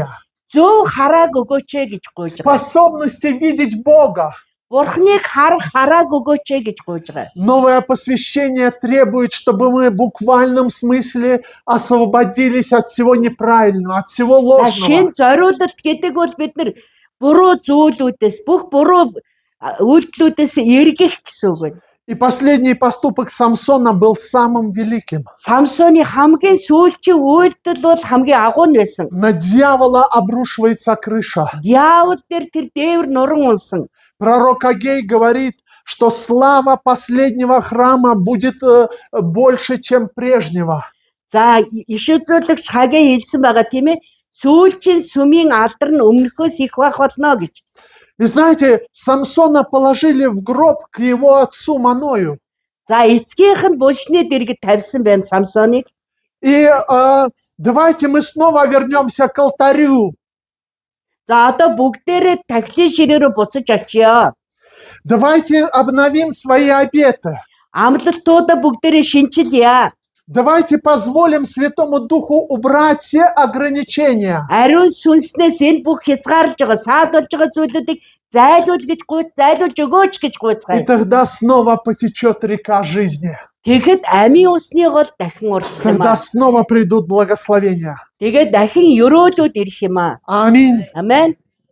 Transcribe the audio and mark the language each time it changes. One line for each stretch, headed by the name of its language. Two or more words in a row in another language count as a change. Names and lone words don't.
Mongolian: Зөв харааг өгөөч гэж гуйж байгаа.
Russian: способности видеть Бога.
Mongolian: Бурхныг харааг өгөөч гэж гуйж байгаа.
Russian: Новое посвящение требует, чтобы мы в буквальном смысле освободились от всего неправильного, от всего
Mongolian: За
Russian: ложного.
Mongolian: шин зориулалт гэдэг бол бид нар буруу зүйлүүдээс, бүх буруу үйлдэлүүдээс эргэх гэсэн үг байна.
Russian: И последний поступок Самсона был самым великим.
Mongolian: Самсоны хамгийн сүүлчийн үйлдэл бол хамгийн агуу нь байсан.
Russian: На дьявола обрушивается крыша.
Mongolian: Диавол дээр тэр дээвэр нуран унсан.
Russian: Пророк Агей говорит, что слава последнего храма будет больше, чем прежнего.
Mongolian: За иш үзүүлэгч Хаgai хэлсэн байгаа тийм ээ. Сүүлчийн сүмийн алдар нь өмнөхөөс их байх болно гэж.
Russian: И знаете, Самсона положили в гроб к его отцу Маною.
Mongolian: За эцгийнх нь булшны дэргэд тавьсан байна Самсоныг.
Russian: И давайте мы снова вернемся к алтарю.
Mongolian: За одоо бүгдээрээ тахилын ширээ рүү буцаж очиё.
Russian: Давайте обновим свои обеты.
Mongolian: Амлалтуудаа бүгдээрээ шинчилъя.
Russian: Давайте позволим Святому Духу убрать все ограничения.
Mongolian: Ариун сүнснээс энэ бүх хязгаарлаж байгаа, саадулж байгаа зүйлүүдийг зайлуулж өгөөч гэж
Russian: И
Mongolian: гуйцгаая.
Russian: тогда снова потечет река жизни.
Mongolian: Тэгэхэд амийн усны гол дахин урсах юм
Russian: Тогда
Mongolian: аа.
Russian: снова придут благословения.
Mongolian: Тэгээд дахин өрөөлөд ирэх юм аа.
Russian: Аминь.
Mongolian: Амен.